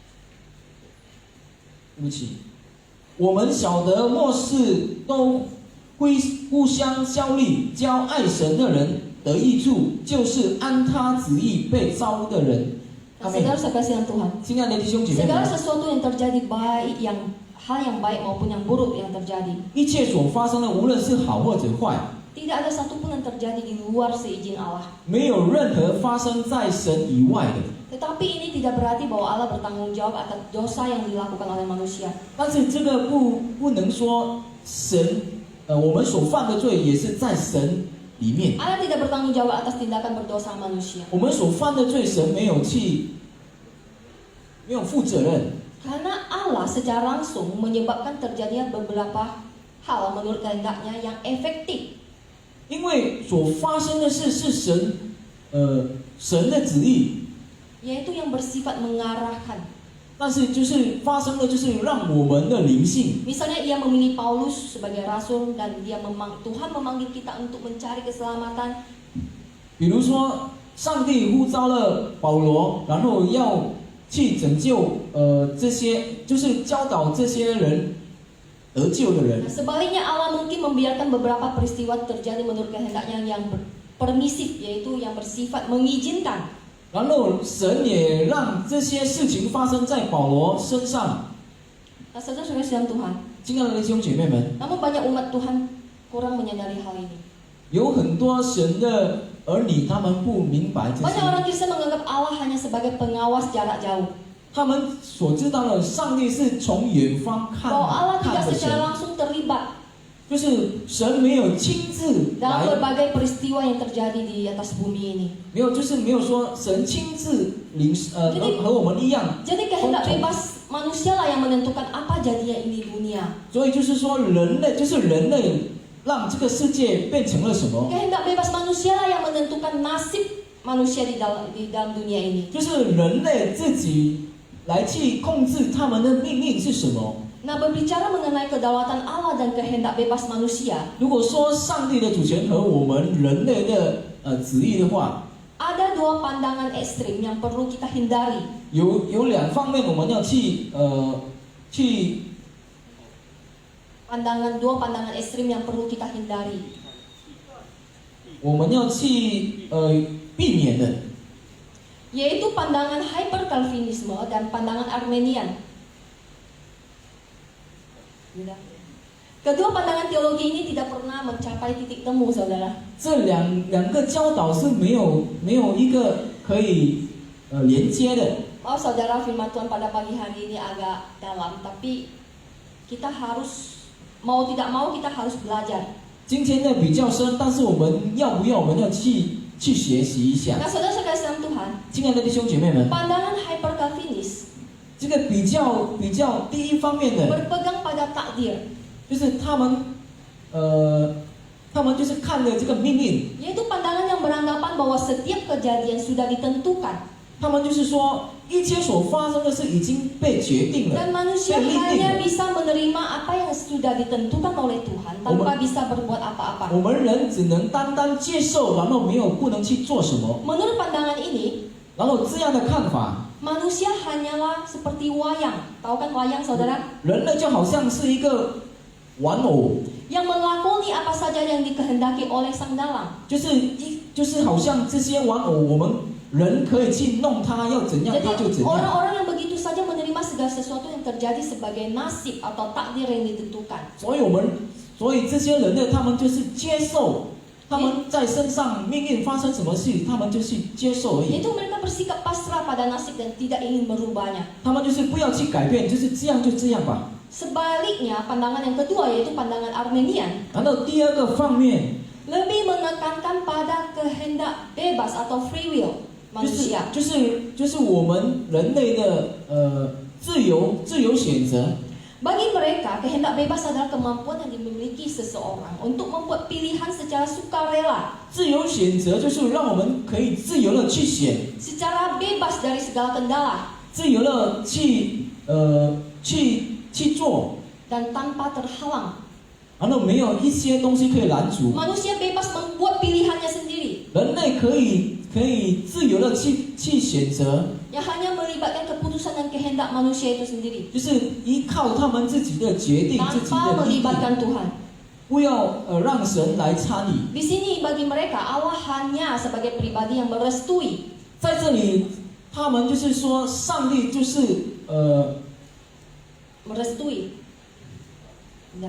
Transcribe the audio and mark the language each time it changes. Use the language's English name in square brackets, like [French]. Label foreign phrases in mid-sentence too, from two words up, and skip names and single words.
[Chinese] 对不起，我们晓得末世都互相效力，教爱神的人得益处，就是按他旨意被招的人。 [Indonesian] Nah, Amin. saudara sekasihan Tuhan, [Chinese] 亲爱的弟兄姐妹 [Indonesian] segala [Chinese] 们， [Indonesian] sesuatu yang terjadi baik hal yang baik maupun yang buruk yang terjadi, [Chinese] 一切所发生的，无论是好或者坏， [Indonesian] tidak ada satupun yang terjadi di luar seizin Allah. [Chinese] 没有任何发生在神以外的。 [Indonesian] Tetapi ini tidak berarti bahwa Allah bertanggung jawab atas dosa yang dilakukan oleh manusia. [Chinese] 但是这个不能说神，我们所犯的罪也是在神里面。 [Indonesian] Allah tidak bertanggung jawab atas tindakan berdosa manusia. [Chinese] 我们所犯的罪，神没有负责任。 [Indonesian] Karena Allah secara langsung menyebabkan terjadinya beberapa hal menurut kehendaknya yang efektif. [Chinese] 因为所发生的事是神的旨意， [Indonesian] Yaitu yang bersifat mengarahkan. [Chinese] 但是就是发生的就是让我们的灵性， [Indonesian] Misalnya ia memilih Paulus sebagai rasul dan Tuhan memanggil kita untuk mencari keselamatan. [Chinese] 比如说上帝呼召了保罗，然后要去拯救这些就是教导这些人得救的人。 [Indonesian] Nah, sebaliknya Allah mungkin membiarkan beberapa peristiwa terjadi menurut kehendaknya yang permisif, yaitu yang bersifat mengizinkan. [Chinese] 然后神也让这些事情发生在保罗身上。 [Indonesian] Nah, saudara-saudara sedang Tuhan, [Chinese] 亲爱的弟兄姐妹们， [Indonesian] namun banyak umat Tuhan kurang menyadari hal ini. [Chinese] 有很多神的儿女，他们不明白这 [Indonesian] Banyak [Chinese] 些， [Indonesian] orang Kristen menganggap Allah hanya sebagai pengawas jarak jauh. [Chinese] 他们所知道的上帝是从远方 [Indonesian] Bahwa Allah [Chinese] 看 [Indonesian] tidak [Chinese] 的 [Indonesian] secara [Chinese] 神， [Indonesian] langsung terlibat [Chinese] 就是神没有亲自 [Indonesian] dalam [Chinese] 来， [Indonesian] berbagai peristiwa yang terjadi di atas bumi ini. [Chinese] 没有就是没有说神亲自和我们一样， [Indonesian] Jadi kehendak bebas manusia lah yang menentukan apa jadinya ini dunia. [Chinese] 所以就是说人类让这个世界变成了什么？ [Indonesian] Kehendak bebas manusia lah yang menentukan nasib manusia di dalam dunia ini. [Chinese] 就是人类自己来去控制他们的命运是什么？ [Indonesian] Nah, berbicara mengenai kedaulatan Allah dan kehendak bebas manusia, [Chinese] 如果说上帝的主权和我们人类的旨意的话， [Indonesian] ada dua pandangan ekstrim yang perlu kita hindari. [Chinese] 有两方面我们要去 [Indonesian] Dua pandangan ekstrim yang perlu kita hindari. [Chinese] 我们要去避免的， [Indonesian] Yaitu pandangan hyper Calvinisme dan pandangan Armenian. Kedua pandangan teologi ini tidak pernah mencapai titik temu, saudara. [Chinese] 这两个教导是没有一个可以连接的。 [Indonesian] Maaf saudara, firman Tuhan pada pagi hari ini agak dalam, tapi kita harus mau tidak mau kita harus belajar. [Chinese] 今天呢比较深，但是我们要去学习一下。 [Indonesian] Nah, saudara sekalian Tuhan, [Chinese] 亲爱的弟兄姐妹们， [Indonesian] pandangan hyper Calvinis [Chinese] 这个比较第一方面的， [Indonesian] berpegang pada takdir, [Chinese] 就是他们就是看了这个命运， [Indonesian] yaitu pandangan yang beranggapan bahwa setiap kejadian sudah ditentukan [Chinese] 他们就是说一切所发生的事已经被决定了， [Indonesian] dan manusia [Chinese] 被立定 [Indonesian] hanya [Chinese] 了。 [Indonesian] bisa menerima apa yang sudah ditentukan oleh Tuhan tanpa bisa berbuat apa-apa. [Chinese] 我们人只能单单接受，然后不能去做什么。 [Indonesian] Menurut pandangan ini, [Chinese] 然后这样的看法， [Indonesian] manusia hanyalah seperti wayang. Tahu kan wayang, saudara? [Chinese] 人类就好像是一个玩偶， [Indonesian] Yang melakoni apa saja yang dikehendaki oleh sang dalang. [Chinese] 就是好像这些玩偶，我们人可以去弄它，要怎样 [Indonesian] Jadi [Chinese] 它就怎样。 [Indonesian] orang-orang yang begitu saja menerima segala sesuatu yang terjadi sebagai nasib atau takdir yang ditentukan. [Chinese] 所以这些人呢，他们就是接受，他们在身上命运发生什么事，他们就是接受而已。 [Indonesian] Yaitu mereka bersikap pasrah pada nasib dan tidak ingin merubahnya. [Chinese] 他们就是不要去改变，就是这样就这样吧。 [Indonesian] Sebaliknya, pandangan yang kedua yaitu pandangan Armenian [Chinese] 然后第二个方面， [Indonesian] lebih menekankan pada kehendak bebas atau [English] free will [Indonesian] manusia. [Chinese] 就是我们人类的自由选择。 [Indonesian] Bagi mereka, kehendak bebas adalah kemampuan yang dimiliki seseorang untuk membuat pilihan secara sukarela, [Chinese] 自由选择就是让我们可以自由的去选， [Indonesian] secara bebas dari segala kendala, [Chinese] 自由的去做， [Indonesian] dan tanpa terhalang. [Chinese] 然后没有一些东西可以拦阻。 [Indonesian] Manusia bebas membuat pilihannya sendiri, [Chinese] 人类可以自由的去选择， [Indonesian] yang hanya melibatkan keputusan dan kehendak manusia itu sendiri, [Chinese] 就是依靠他们自己的决定，自己 [Indonesian] tanpa [Chinese] 的意义， [Indonesian] melibatkan Tuhan. [Chinese] 不要让神来参与。 [Indonesian] Di sini bagi mereka Allah hanya sebagai pribadi yang merestui. [Chinese] 在这里，他们就是说，上帝就是 [Indonesian] Merestui. Ya.